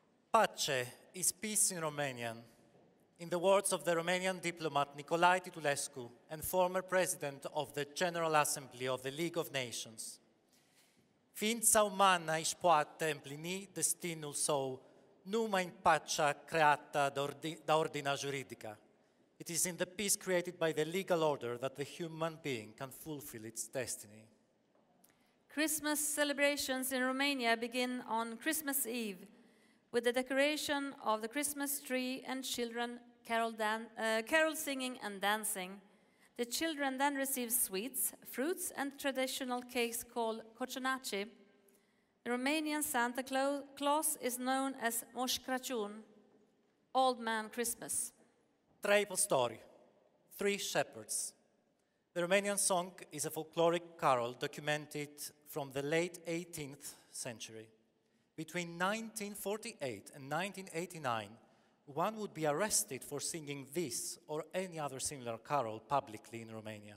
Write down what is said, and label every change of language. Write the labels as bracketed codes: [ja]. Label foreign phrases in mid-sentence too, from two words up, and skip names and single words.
[en] Pace is peace in Romanian. In the words of the Romanian diplomat Nicolae Titulescu and former president of the General Assembly of the League of Nations, [ro] ființa umană își poate împlini destinul său numai în pacea creată de ordinea juridică. [en] It is in the peace created by the legal order that the human being can fulfill its destiny. Christmas celebrations in Romania begin on Christmas Eve with the decoration of the Christmas tree and children carol singing and dancing. The children then receive sweets, fruits and traditional cakes called coconaci. The Romanian Santa Claus is known as Moș Crăciun, Old Man Christmas. [ro] Trei păstori, [en] three shepherds. The Romanian song is a folkloric carol documented from the late 18th century. Between 1948 and 1989, one would be arrested for singing this or any other similar carol publicly in Romania.